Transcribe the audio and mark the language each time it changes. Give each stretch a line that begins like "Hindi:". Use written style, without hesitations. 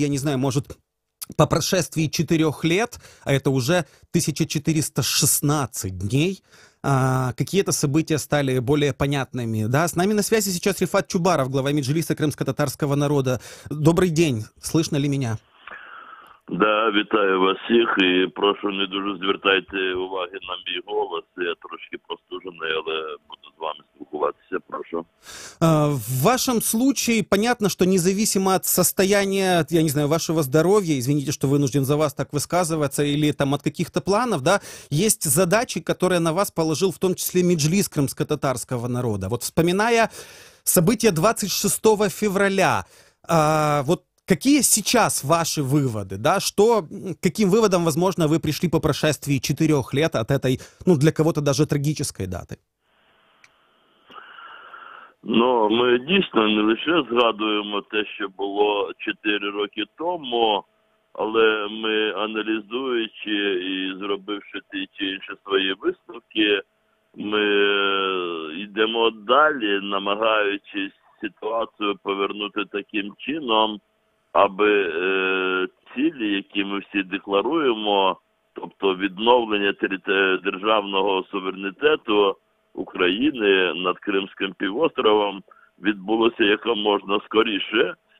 Russian: Я не знаю, может, по прошествии 4 лет, а это уже 1416 дней, какие-то события стали более понятными. Да? С нами на связи сейчас Рифат Чубаров, глава Меджлиса крымско-татарского народа. Добрый день, слышно ли меня?
Ukrainian: Да, вітаю вас всіх і прошу не дуже звертайте уваги на мій голос. Я трошки простужений, але буду з вами спілкуватися, прошу.
Russian: В вашем случае понятно, что независимо от состояния, я не знаю, вашего здоровья, извините, что вынужден за вас так высказываться, или там от каких-то планов, да, есть задачи, которые на вас положил в том числе Меджлис крымско-татарского народа. Вот вспоминая события 26 февраля, вот какие сейчас ваши выводы, да, каким выводом, возможно, вы пришли по прошествии 4 лет от этой, для кого-то даже трагической дати?
Ukrainian: Ну, ми дійсно не лише згадуємо те, що було 4 роки тому, але ми, аналізуючи і зробивши ті чи інші свої висновки, ми йдемо далі, намагаючись ситуацію повернути таким чином, аби цілі, які ми всі декларуємо, тобто відновлення державного суверенітету України над Кримським півостровом, відбулося якомога скоріше.